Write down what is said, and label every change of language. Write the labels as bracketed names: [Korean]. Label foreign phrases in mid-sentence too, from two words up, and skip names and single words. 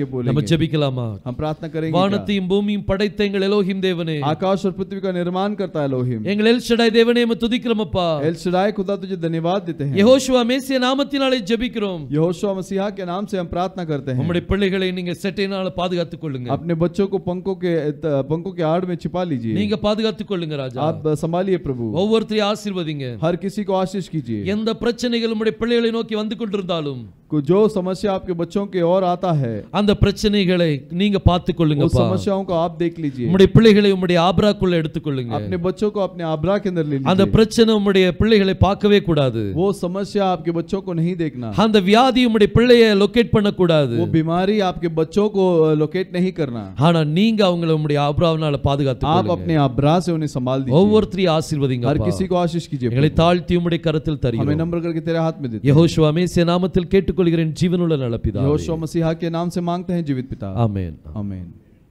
[Tamil] நம்ம [Hindi] बोलेंगे। [Tamil] ஜெபிக்கலாமா? [Hindi] हम प्रार्थना करेंगे क्या? [Tamil] வானத்தையும் பூமியும் படைத்த எங்கள் எலோஹிம் தேவனே, [Hindi] आकाश और पृथ्वी का निर्माण करता है एलोहिम, [Tamil] எங்கள் எல் ஷடாய் தேவனே உம்மை துதிக்கிறோமப்பா. [Hindi] एल शदाई खुदा तुझे धन्यवाद देते हैं। [Tamil] யெகோஷுவா மேசியா நாமத்தினாலே ஜெபிக்கிறோம். [Hindi] यहोशुआ मसीहा के नाम से हम प्रार्थना करते हैं। [Tamil] உம்முடைய பிள்ளைகளை நீங்க செட்டையினால பாதுகாத்துக் கொள்ளுங்க. [Hindi] अपने बच्चों को पंखों के आड़ में छिपा लीजिए, [Tamil] நீங்க பாதுகாத்துக் கொள்ளுங்க ராஜா. [Hindi] आप संभालिए प्रभु, [Tamil] ஒவ்வொருத்தரையும் ஆசீர்வதிங்க. [Hindi] हर किसी को आशीष कीजिए। [Tamil] எந்த பிரச்சனைகள் உம்முடைய பிள்ளைகளை நோக்கி வந்து கொண்டிருந்தாலும் [Hindi] जो समस्या आपके बच्चों के ओर आता है, [Tamil] அந்த பிரச்சனைகளை நீங்க பார்த்துக் [Hindi] उस [Tamil] கொள்ளுங்கப்பா. [Hindi] समस्याओं को आप देख लीजिए, [Tamil] உம்முடைய பிள்ளைகளை உம்முடைய ஆபிராக்குள்ள எடுத்துக்கொள்ளுங்க. [Hindi] अपने बच्चों को अपने आब्रा के अंदर ले [Tamil] அந்த [Hindi] लीजिए। [Tamil] பிரச்சனை உம்முடைய பிள்ளைகளை பார்க்கவே கூடாது. [Hindi] वो समस्या आपके बच्चों को नहीं देखना, [Tamil] அந்த வியாதி உம்முடைய பிள்ளையை லொகேட் பண்ண கூடாது. [Hindi] वो बीमारी आपके बच्चों को लोकेट नहीं करना, [Tamil] ஆனா நீங்க அவங்களை உம்முடைய ஆபிராவினால பாதுகாத்துக் [Hindi] आप [Tamil] கொள்ளுங்க. [Hindi] अपने आब्रा से उन्हें संभाल दीजिए। [Tamil] ஒவ்வொருத்தரையும் ஆசீர்வதிங்க. [Hindi] हर किसी को आशीष कीजिए [Tamil] எங்களை [Hindi] प्रभु। [Tamil] தாழ்த்தி உம்முடைய கரத்தில் [Hindi] हमें [Tamil] தருகிறோம். [Hindi] नम्र करके तेरे हाथ में देते हैं। [Tamil] யெகோஷுவா மேசியா நாமத்தில் கேட்டுக்கொள்கிறேன் ஜீவனுள்ள நல்ல பிதாவே. [Hindi] यहोशुआ मसीहा के नाम से मांगते हैं जीवित पिता, [Tamil] ஆமென். [Hindi] आमीन।